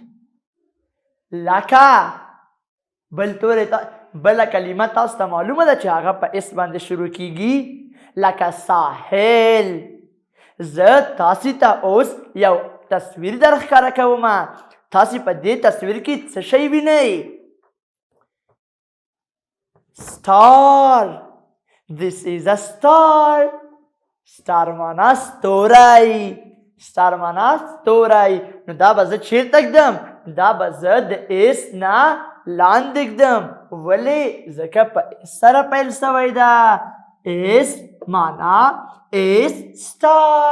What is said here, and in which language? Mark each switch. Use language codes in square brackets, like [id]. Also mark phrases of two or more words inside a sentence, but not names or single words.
[ps] لکه بله کلمه تاسو ته معلومه ده چې هغه په اس باندې شروع کیږي. لکه ساحل. زه تاسې ته اوس یو تصویر در ښکاره کومه. تاسې په دې تصویر کې څه شی وینئ؟ star. [en] This is a star. star [ps] معنا ستوری. نو دا به زه چیرته ږدم؟ دا به زه د اس نه لاندې ږدم. ولې؟ ځکه په اس سره پیل شوی ده. اس معنا اس star.